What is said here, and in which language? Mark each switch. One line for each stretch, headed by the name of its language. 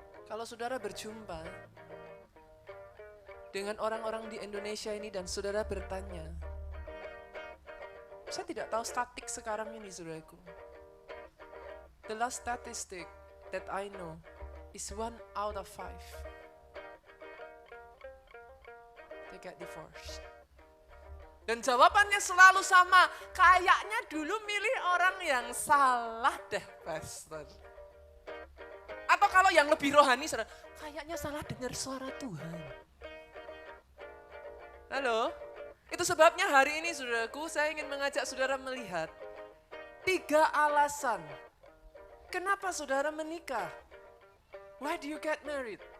Indonesian: Kalau saudara berjumpa dengan orang-orang di Indonesia ini dan saudara bertanya, saya tidak tahu statistik sekarang ini, saudaraku.
English: The last statistic that I know is 1 out of 5 they get divorced.
Indonesian: Dan jawabannya selalu sama, kayaknya dulu milih orang yang salah deh, pastor. Atau kalau yang lebih rohani, saudara, kayaknya salah dengar suara Tuhan. Halo? Itu sebabnya hari ini, saudaraku, saya ingin mengajak saudara melihat 3 alasan kenapa saudara menikah.
English: Why do you get married?